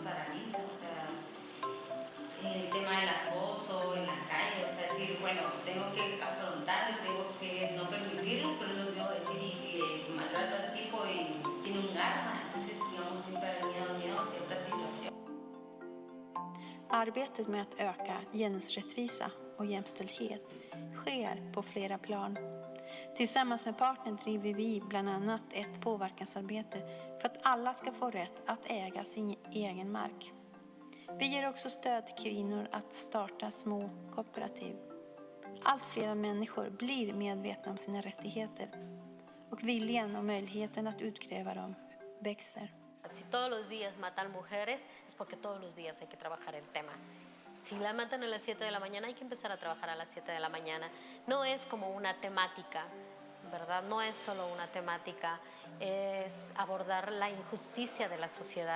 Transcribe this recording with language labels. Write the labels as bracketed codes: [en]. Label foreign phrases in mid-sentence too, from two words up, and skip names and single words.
[es] paraliza, o sea, el tema del acoso en la calle, o sea, decir, bueno, tengo que afrontarlo, tengo que no permitirlo, pero no puedo decir, y si maltrato al tipo y tiene un arma, entonces, digamos, siempre el miedo a cierta situación. [sv] Arbetet med att öka genusrättvisa och jämställdhet sker på flera plan. Tillsammans med partner driver vi bland annat ett påverkansarbete för att alla ska få rätt att äga sin egen mark. Vi ger också stöd till kvinnor att starta små kooperativ. Allt fler människor blir medvetna om sina rättigheter och viljan och möjligheten att utkräva dem växer. [es] Si todos los días matan mujeres, es porque todos los días hay que trabajar el tema. Si la matan a las 7 de la mañana, hay que empezar a trabajar a las 7 de la mañana. No es como una temática, ¿verdad? No es solo una temática, es abordar la injusticia de la sociedad.